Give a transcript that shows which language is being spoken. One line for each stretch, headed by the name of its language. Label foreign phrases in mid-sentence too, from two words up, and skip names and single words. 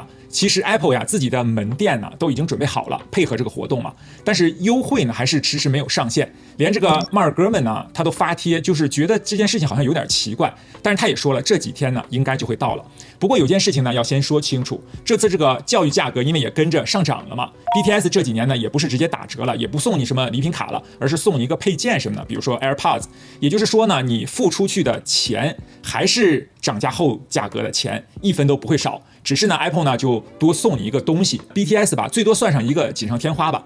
Chinese: 其實 Apple 自己的門店呢都已經準備好了，配合這個活動嘛。但是優惠呢還是遲遲沒有上線，連這個 Mark Gurman 呢他都發帖，就是覺得這件事情好像有點奇怪。但是他也說了，這幾天呢應該就會到了。不過有件事情呢要先說清楚，這次這個教育價格因為也跟着上漲了嘛。BTS 這幾年呢也不是直接打折了，也不送你什麼禮品卡了，而是送你一個配件什麼的，比如說 AirPods。也就是說呢，你付出去的錢還是漲價後價格的錢，1分都不會少。只是呢 ，Apple 呢就多送你一個東西 ，BTS 吧，最多算上一個錦上添花吧。